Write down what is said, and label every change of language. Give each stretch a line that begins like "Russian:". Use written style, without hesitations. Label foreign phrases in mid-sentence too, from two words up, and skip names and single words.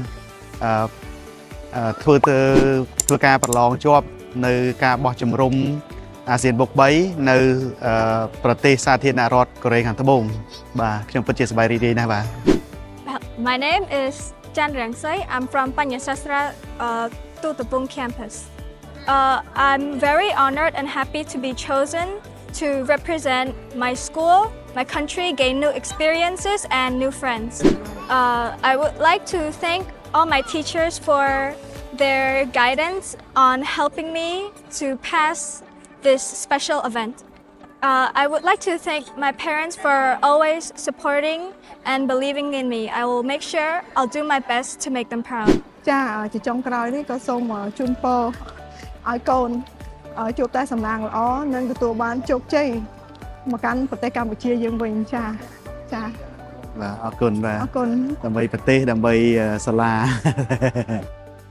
Khmer: ធ្វើការប្រឡងជាប់នៅការបោះជំរំអាស៊ានបុក3នៅប្រទេសសាធារណរដ្ឋកូរ៉េខាងត្បូងបាទខ្ញុំពិតជាសប្បាយរីករាយណាស់បាទ
English: My name is Chan Rang Sai. I'm from Panyasastra Tutapung campus. I'm very honored and happy to be chosen to represent my school, my country, gain new experiences and new friends. I would like to thank all my teachers for their guidance on helping me to pass this special event. I would like to thank my parents for always supporting and believing in me. I will make sure I'll do my best to make them proud.
Khmer: ចាជាចុងក្រោយនេះក៏សូមជូនពរឲ្យកូនជួបតែសំណាងល្អនិងទទួលបានជោគជ័យមកកាន់ប្រទេសកម្ពុជាយើងវិញចា បាទអរគុណបាទ អរគុណ ដើម្បីប្រទេសដើម្បីសាលា